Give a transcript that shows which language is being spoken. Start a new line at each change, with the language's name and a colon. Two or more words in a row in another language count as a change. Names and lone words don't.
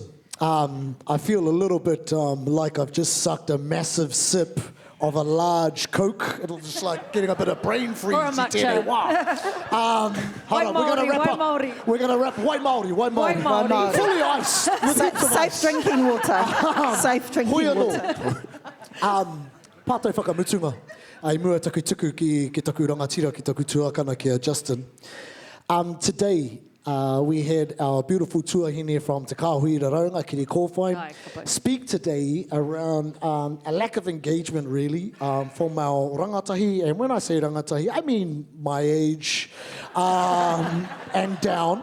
English: I feel a little bit like I've just sucked a massive sip of a large Coke. It'll just like getting a bit of brain freeze. Wow. Hold on, we're going to wrap up. We're going to wrap. White Māori. Fully iced. Safe drinking water. Safe drinking water.
Māori: Pātai whakamutunga. Ai mua taku tuku ki taku rangatira, ki taku tuakana kia Justin.
English: Today, we had our beautiful tuahine from Te Kāhui Raunga, Kiri Kōwhai, speak today around a lack of engagement, really, from our rangatahi. And when I say rangatahi, I mean my age and down.